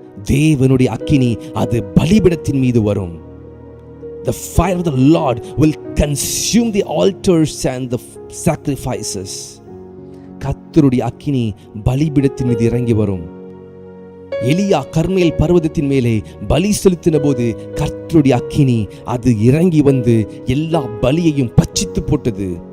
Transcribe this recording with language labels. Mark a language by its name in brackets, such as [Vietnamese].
[Tamil] தேவனுடைய அக்கினி அது பலிபீடத்தின் மீது வரும். [English] The fire of the Lord will consume the altars and the sacrifices. [Tamil] கர்த்தருடைய அக்கினி பலிபீடத்தின் மீது இறங்கி வரும். எலியா கர்மேல் பர்வதத்தின் மேலே பலி செலுத்தின போது கர்த்தருடைய அக்கினி அது இறங்கி வந்து எல்லா பலியையும் பட்சித்து போட்டது.